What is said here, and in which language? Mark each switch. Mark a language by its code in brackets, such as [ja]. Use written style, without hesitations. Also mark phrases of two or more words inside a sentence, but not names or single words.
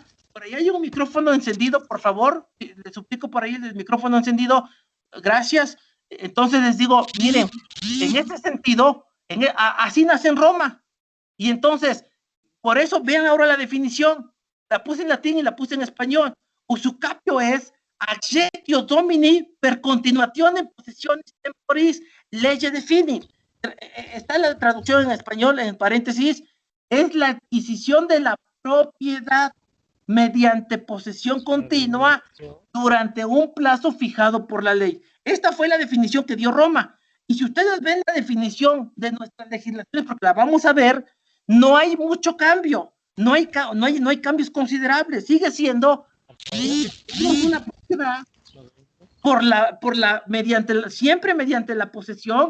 [es] Por ahí hay un micrófono encendido, por favor. Les suplico por ahí el micrófono encendido. Gracias. Entonces les digo, miren, en este sentido, así nace en Roma. Y entonces, por eso vean ahora la definición. La puse en latín y la puse en español. [la] Usucapio es adjectio domini per continuatione possessionis temporis lege defini. [es] Está la traducción en español, en paréntesis, es la adquisición de la propiedad mediante posesión continua durante un plazo fijado por la ley. Esta fue la definición que dio Roma. Y si ustedes ven la definición de nuestras legislaciones, porque la vamos a ver, no hay mucho cambio, no hay cambios considerables, sigue siendo una propiedad siempre mediante la posesión.